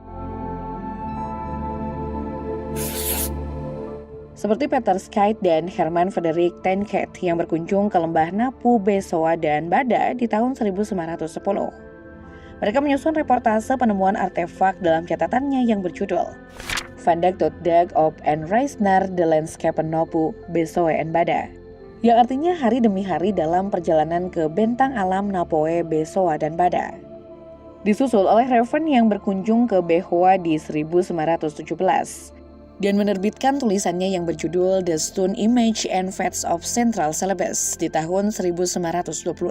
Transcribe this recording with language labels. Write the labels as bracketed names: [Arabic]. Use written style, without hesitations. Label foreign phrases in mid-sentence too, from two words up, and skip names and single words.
[Indonesian] Seperti Peter Scheidt dan Herman Frederik Tenkate yang berkunjung ke lembah Napu, Besoa, dan Bada di tahun 1910. Mereka menyusun reportase penemuan artefak dalam catatannya yang berjudul Vandaag tot dag op en reis naar de landscapen Napu, Besoa, en Bada, yang artinya hari demi hari dalam perjalanan ke bentang alam Napoe, Besoa, dan Bada. Disusul oleh Raven yang berkunjung ke Behoa di 1917 dan menerbitkan tulisannya yang berjudul The Stone Image and Facts of Central Celebes di tahun 1926.